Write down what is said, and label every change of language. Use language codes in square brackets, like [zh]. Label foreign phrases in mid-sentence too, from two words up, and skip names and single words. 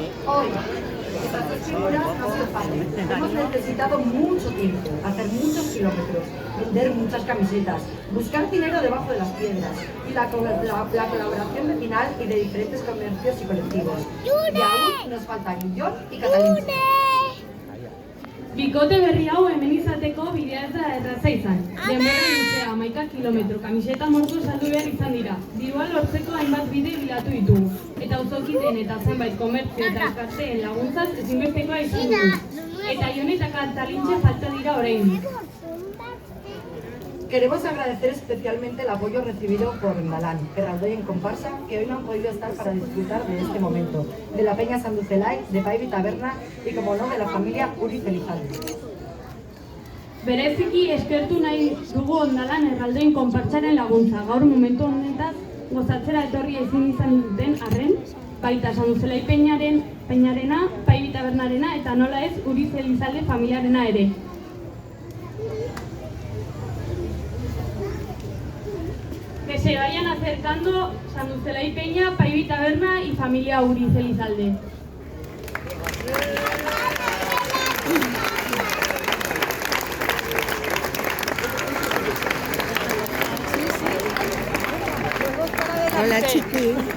[es] hoy, estas dos figuras no ha sido fácil. Hemos necesitado mucho tiempo, hacer muchos kilómetros, vender muchas camisetas, buscar dinero debajo de las piedras y la colaboración vecinal y de diferentes comercios y colectivos. Y aún nos faltan Jon y Catalintxe. [eu] Bikote berri hau hemen izateko bidea ez da erraza izan. Denbora luzea 11 kilometro kamiseta mordu saldu behar izan dira. Dirua lortzeko hainbat bide bilatu ditugu. Eta auzokideen eta zenbait komertzio eta elkarteen laguntzaz ezinbestekoa izan dugu. Eta Jon eta Catalintxe falta dira oraindik. [es] Queremos agradecer especialmente el apoyo recibido por Malán, Erraldoi en comparsa, que hoy no han podido estar para disfrutar de este momento, de la Peña Sanduzelai, de Paibi Taberna y, como no, de la familia Uriz Elizalde. [eu] Bereziki eskertu nahi dugu Ondalan Erraldoin konpartsaren laguntza. Gaur momentu honetaz gozatzera etorria ezin izan duten arren, baita Sanduzelai Peñarena, Paibi Tabernarena eta nola ez Uriz Elizalde familiarena ere. [es] Que se vayan acercando Sanduzelai Peña, Paibi Taberna y familia Uriz Elizalde. Hola, chiqui.